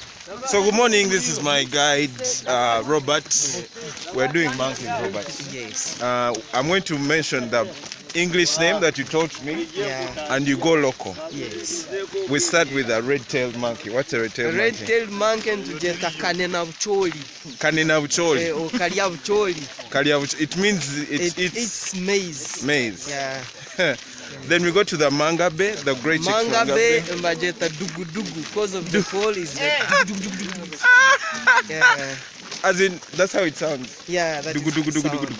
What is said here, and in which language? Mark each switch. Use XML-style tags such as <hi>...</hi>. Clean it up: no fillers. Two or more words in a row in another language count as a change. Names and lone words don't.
<en>So good morning, this is my guide, Robert. We're doing monkey, Robert. Yes. I'm going to mention the English name that you taught me, Yeah. and you go local. Yes. We start with a red-tailed monkey. What's a red-tailed monkey? Red-tailed monkey</en> <ttj>tujeta kanena bucholi. Kanena bucholi. Or kalya bucholi. Kalya bucholi.</ttj> <en>It means it's maize. Maize. Yeah. Then we go to the mangabe, the great mangabe</en> <ttj>mbajeta dugu dugu</ttj> <en>because of the hole is like yeah. As in, that's how it sounds. Yeah, that dugu, is dugu, the dugu, sound. dugu, dugu.</en>